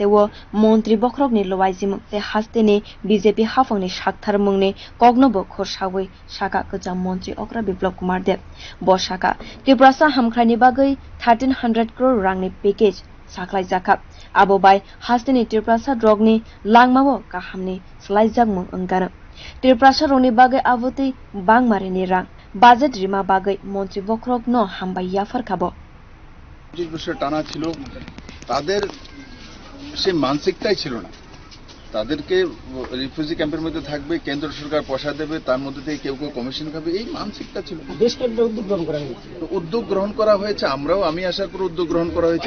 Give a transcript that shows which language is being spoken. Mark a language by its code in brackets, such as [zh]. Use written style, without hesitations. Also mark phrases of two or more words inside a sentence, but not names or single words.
[trp] wo montri bokhorok ni lowaijim te haste ni BJP hafang ni shakthar mung ni kogno bo khorsawi shaka kwcham montriokra Biplab Kumar Deb bo shaka tibrasha hamkrai ni bagai 1300 crore rangni package saklai jaka abo bai haste ni tibrasha rogni langmao kahamni slaijak mung angana tibrasha roni bagai avoti bangmari ni rang budget rima bagai montri bokhorok no hambai yafar khabo [bn] 25 বছর টানা ছিল, তাদের সে মানসিকতাই ছিল না। তাদেরকে [en] refugee camp [bn] মধ্যে থাকবে, কেন্দ্র সরকার পয়সা দেবে, তার মধ্যে থেকে কেউ কেউ কমিশন খাবে, এই মানসিকতা ছিল। উদ্যোগ গ্রহণ করা হয়েছে, আমি আশা করি উদ্যোগ গ্রহণ করা হয়েছে।